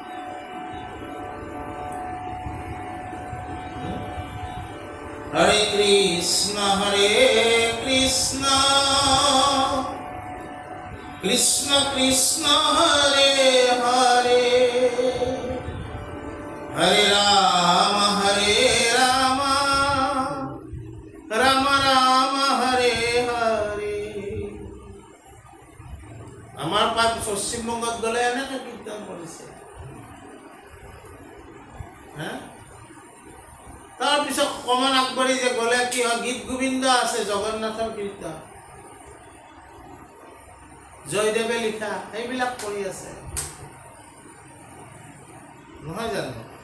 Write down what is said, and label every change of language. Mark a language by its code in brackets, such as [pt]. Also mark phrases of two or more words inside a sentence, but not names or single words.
[sa] হৰে কৃষ্ণ কৃষ্ণ কৃষ্ণ হৰে হৰে হৰে রাম রাম রাম হরে হরে। [as] আমাৰ পশ্চিমবংগত গ'লে এনেকে কীৰ্তন কৰিছে। তাৰপিছত অকণমান আগবাঢ়ি যে গ'লে কি হয়, গীত গোবিন্দ আছে, জগন্নাথৰ কীৰ্তন, জয়দেৱে লিখা, সেইবিলাক কৰি আছে নহয় জানো?